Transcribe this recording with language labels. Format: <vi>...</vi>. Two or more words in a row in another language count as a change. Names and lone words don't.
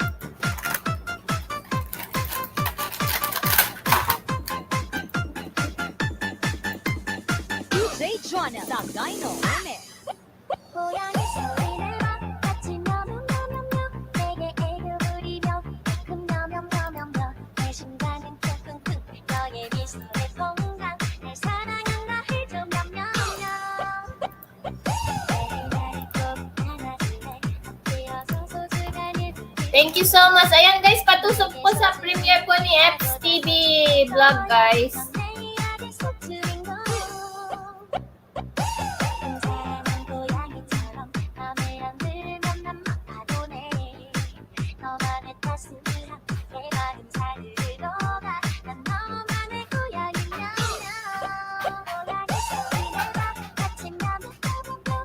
<en>DJ Jonah Sagayno Remix.</en> <ko>고양이 소리를 막 같이 며명며명며 내게 애교 부리며 가끔 며명며명며 내 심장은 쿵쿵쿵 너의 미소에 퐁당 날 사랑한다 해줘 며명며 매일 나를 꼭 안아줄래 뛰어서 소중한</ko> <en>Thank you so much.</en> <tl>Ayan, guys, patusok po sa premiere po ni Eps TV vlog, guys.</tl> <ko>내 이야기 속주인 거 웅장한 고양이처럼 맘에 안 들면 난 막아보네 너만의 따스한 내 마음 사르르 녹아 난 너만의 고양이냐 고양이 소리를 막 같이 며명며명며</ko>